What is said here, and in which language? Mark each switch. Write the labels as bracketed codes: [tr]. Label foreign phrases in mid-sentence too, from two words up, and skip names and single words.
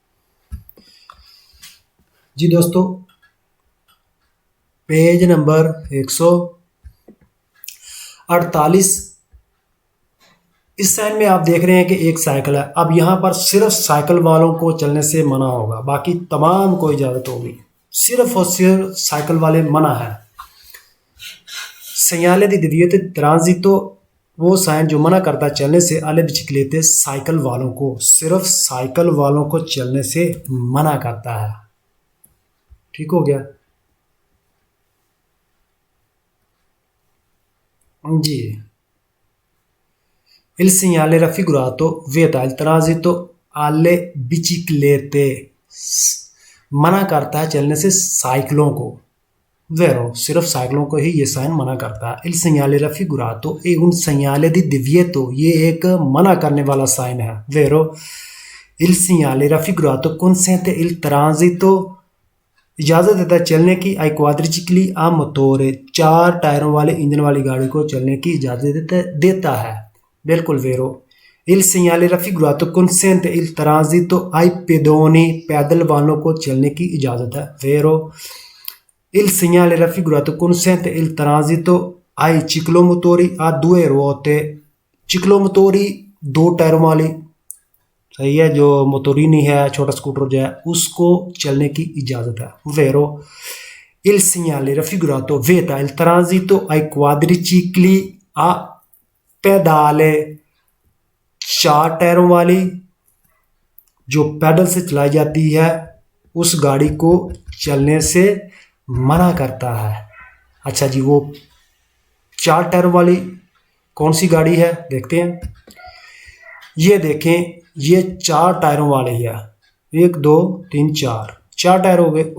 [hi] जी दोस्तों, पेज नंबर 148, इस साइन में आप देख रहे हैं कि एक साइकिल है। अब यहाँ पर सिर्फ साइकिल वालों को चलने से मना होगा, बाकी तमाम को इजाज़त होगी, सिर्फ और सिर्फ साइकिल वाले मना है। [it] segnale di divieto di transito, [hi] वो साइन जो मना करता है चलने से, [it] alle biciclette, [hi] साइकिल वालों को, सिर्फ साइकिल वालों को चलने से मना करता है। ठीक हो गया जी। [it] Il segnale raffigurato vieta il transito alle biciclette, [hi] मना करता है चलने से साइकिलों को, vero, सिर्फ साइकिलों को ही ये साइन मना करता है। [it] Il segnale raffigurato è un segnale di divieto, [hi] ये एक मना करने वाला साइन है, [it] vero। Il segnale raffigurato consente il transito, [hi] इजाज़त देता है चलने की, [it] ai quadricicli a motore, [hi] 4 टायरों वाले इंजन वाली गाड़ी को चलने की इजाज़त देता है, बिल्कुल वेरो। [it] Il segnale raffigurato consente il transito ai pedoni, [hi] पैदल वालों को चलने की इजाज़त है, वेरो। [it] Il segnale raffigurato consente il transito ai ciclomotori a 2 ruote, ciclomotori [hi] 2 टायरों वाली, सही है, जो मोटोरिनी है छोटा स्कूटर जो है उसको चलने की इजाज़त है, वेरो। [it] Il segnale raffigurato vieta il transito ai quadricicli a pedale, [hi] 4 टायरों वाली जो पैडल से चलाई जाती है उस गाड़ी को चलने से मना करता है। अच्छा जी, वो 4 टायरों वाली कौन सी गाड़ी है देखते हैं। ये देखें, ये 4 टायरों वाले है, 1 2 3 4 टायर हो गए।